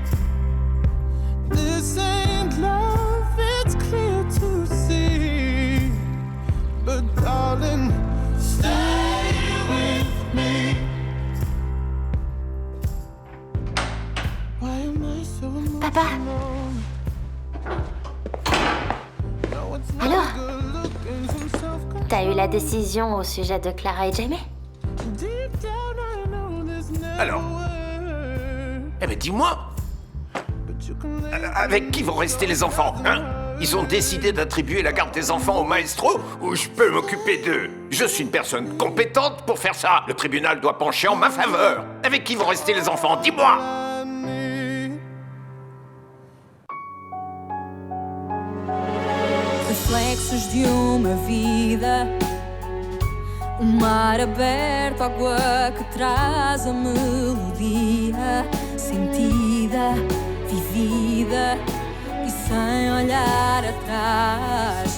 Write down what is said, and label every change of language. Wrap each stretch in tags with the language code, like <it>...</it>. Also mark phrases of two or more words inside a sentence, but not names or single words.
<en>This ain't love, it's clear to see. But darling, stay with me. Why am I so emotional?</en> <fr>Papa. Alors, t'as eu la décision au sujet de Clara et Jamie? Alors? Eh ben dis-moi! Avec qui vont rester les enfants, hein? Ils ont décidé d'attribuer la garde des enfants au maestro ou je peux m'occuper d'eux? Je suis une personne compétente pour faire ça. Le tribunal doit pencher en ma faveur. Avec qui vont rester les enfants? Dis-moi!</fr> <pt>Reflexos de uma vida, mar aberto, água que traz a melodia, sentida, vivida e sem olhar atrás.</pt>